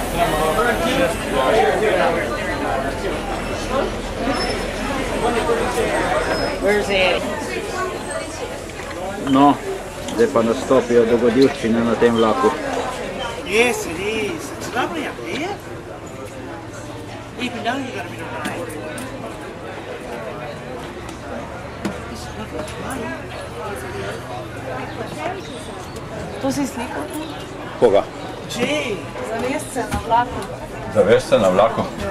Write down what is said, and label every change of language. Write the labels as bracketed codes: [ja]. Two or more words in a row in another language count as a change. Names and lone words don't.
[en] Where's Annie? [sl] No, zdaj pa nastopijo dogodivščine na tem vlaku. [en] Yes, it is. It's lovely up here. Even though you got a bit of rain. [sl] To si slikal? Koga? Že. Zavest se na vlaku. Zavest se na vlaku?